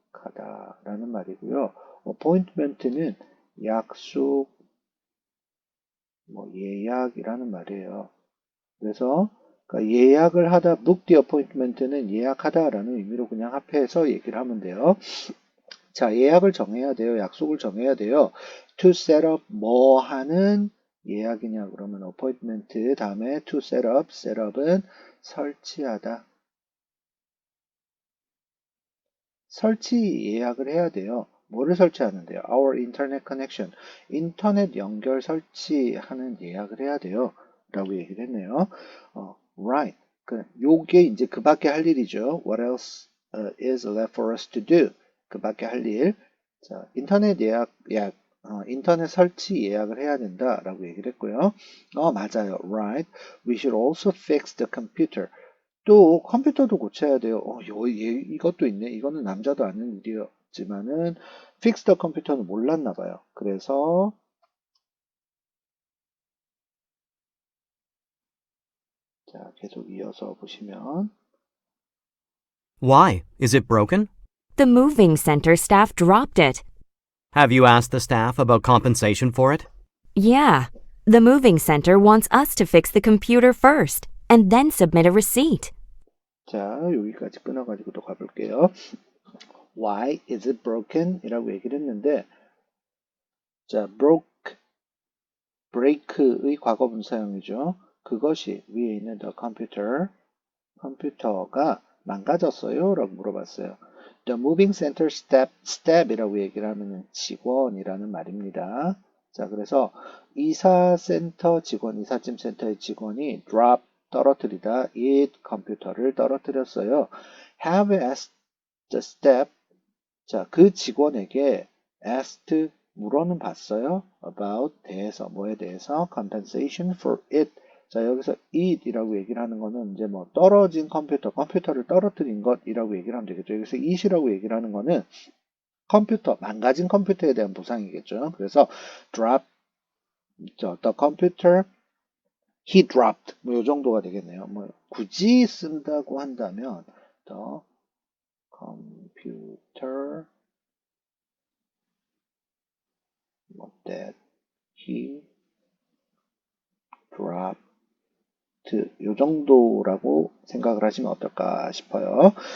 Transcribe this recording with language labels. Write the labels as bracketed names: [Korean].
[Korean] 예약하다라는 말이고요. appointment는 약속, 예약이라는 말이에요. 그래서 그러니까 예약을 하다, [English] book the appointment [Korean] 는 예약하다라는 의미로 그냥 합해서 얘기를 하면 돼요. 자, 예약을 정해야 돼요. 약속을 정해야 돼요. [English] to set up [Korean] 뭐 하는 예약이냐 그러면 appointment 다음에 to set up, set up은 설치하다. 설치 예약을 해야 돼요. 뭐를 설치하는데요? [English] Our internet connection. [Korean] 인터넷 연결 설치하는 예약을 해야 돼요. 라고 얘기를 했네요. Right. 요게 이제 그 밖에 할 일이죠. [English] What else is left for us to do? [Korean] 그 밖에 할 일. 자, 인터넷 인터넷 설치 예약을 해야 된다라고 얘기를 했고요. 맞아요. Right. [English] We should also fix the computer. [Korean] 또 컴퓨터도 고쳐야 돼요. 이것도 있네. 이거는 남자도 아는 일이었지만은 fix the computer는 몰랐나 봐요. 그래서 자, 계속 이어서 보시면 [English] Why? Is it broken? The moving center staff dropped it. Have you asked the staff about compensation for it? Yeah. The moving center wants us to fix the computer first and then submit a receipt. [Korean] 자, 여기까지 끊어가지고 또 가볼게요. [English] Why is it broken? [Korean] 이라고 얘기를 했는데 자, break의 과거분사형이죠. 그것이 위에 있는 the 컴퓨터가 망가졌어요? 라고 물어봤어요. [English] The moving center step [Korean] 이라고 얘기를 하면 직원이라는 말입니다. 자, 그래서 이사센터 직원, 이삿짐 센터의 직원이 drop, 떨어뜨리다, 컴퓨터를 떨어뜨렸어요. [English] Have asked the step, [Korean] 자, 그 직원에게 asked, 물어는 봤어요. about, 대해서, 뭐에 대해서, [English] compensation for it. [Korean] 자, 여기서 it이라고 얘기를 하는 거는 이제 떨어진 컴퓨터를 떨어뜨린 것이라고 얘기를 하면 되겠죠. 여기서 it이라고 얘기를 하는 거는 망가진 컴퓨터에 대한 보상이겠죠. 그래서 [English] drop, the computer, he dropped, [Korean] 요 정도가 되겠네요. 굳이 쓴다고 한다면, [English] the computer, that he dropped, [Korean] 요 정도라고 생각을 하시면 어떨까 싶어요.